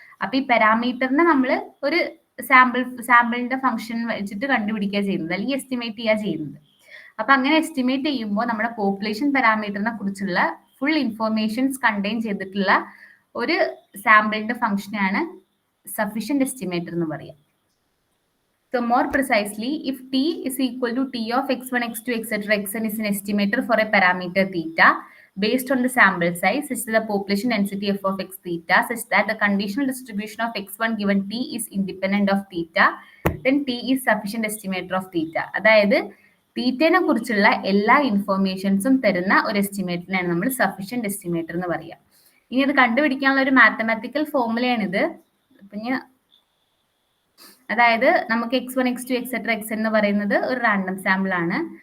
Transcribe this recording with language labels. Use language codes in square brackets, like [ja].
[ml] അപ്പൊ ഈ പാരാമീറ്ററിനെ നമ്മൾ ഒരു സാമ്പിളിന്റെ ഫംഗ്ഷൻ വെച്ചിട്ട് കണ്ടുപിടിക്കുക ചെയ്യുന്നത്, അല്ലെങ്കിൽ എസ്റ്റിമേറ്റ് ചെയ്യുക ചെയ്യുന്നത്. അപ്പൊ അങ്ങനെ എസ്റ്റിമേറ്റ് ചെയ്യുമ്പോൾ നമ്മുടെ പോപ്പുലേഷൻ പാരാമീറ്ററിനെ കുറിച്ചുള്ള ഫുൾ ഇൻഫോർമേഷൻസ് കണ്ടെയ്ൻ ചെയ്തിട്ടുള്ള ഒരു സാമ്പിളിന്റെ ഫംഗ്ഷനാണ് സഫിഷ്യന്റ് എസ്റ്റിമേറ്റർ എന്ന് പറയാം. [en] So more precisely, if T is equal to T of x1, x2, etc., xn is an estimator for a parameter theta based on the sample size such that the population density f of x theta such that the conditional distribution of x1 given T is independent of theta, then T is sufficient estimator of theta. [ml] അതായത് തീറ്റനെ കുറിച്ചുള്ള എല്ലാ ഇൻഫോർമേഷൻസും തരുന്ന ഒരു എസ്റ്റിമേറ്ററിനാണ് നമ്മൾ sufficient estimator എന്ന് പറയാം. ഇനി അത് കണ്ടുപിടിക്കാനുള്ള ഒരു മാത്തമാറ്റിക്കൽ ഫോർമുലയാണിത്. അതായത് നമുക്ക് x1, x2, etc., xn എന്ന് പറയുന്നത് ഒരു റാൻഡം സാമ്പിൾ ആണ്.